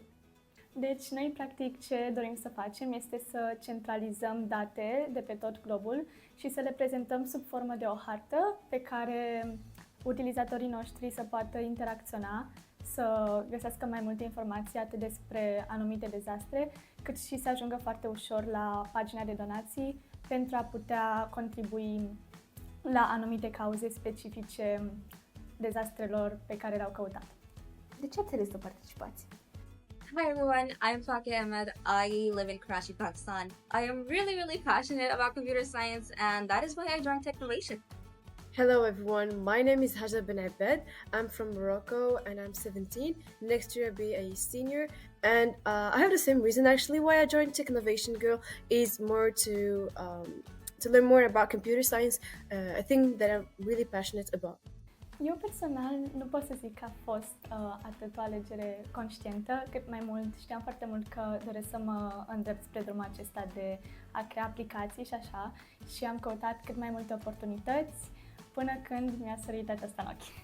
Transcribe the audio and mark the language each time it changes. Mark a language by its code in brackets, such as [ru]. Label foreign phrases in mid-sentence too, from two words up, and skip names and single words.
[ro] Deci, noi, practic, ce dorim să facem este să centralizăm date de pe tot globul și să le prezentăm sub formă de o hartă pe care utilizatorii noștri să poată interacționa, să găsească mai multe informații atât despre anumite dezastre, cât și să ajungă foarte ușor la pagina de donații pentru a putea contribui la anumite cauze specifice dezastrelor pe care le-au căutat. De ce ați ales să participați? [en] Hi everyone, I'm Faqih Ahmed. I live in Karachi, Pakistan. I am really passionate about computer science, and that is why I joined Technovation. Hello everyone, my name is Haja Ben Abed. I'm from Morocco and I'm 17. Next year I'll be a senior, and I have the same reason actually why I joined Technovation Girl is more to learn more about computer science. I think that I'm really passionate about. [ro] Eu personal nu pot să zic că a fost atât o alegere conștientă, cât mai mult știam foarte mult că doresc să mă îndrept spre drumul acesta de a crea aplicații și așa, și am căutat cât mai multe oportunități până când mi-a sărit aceasta în ochi.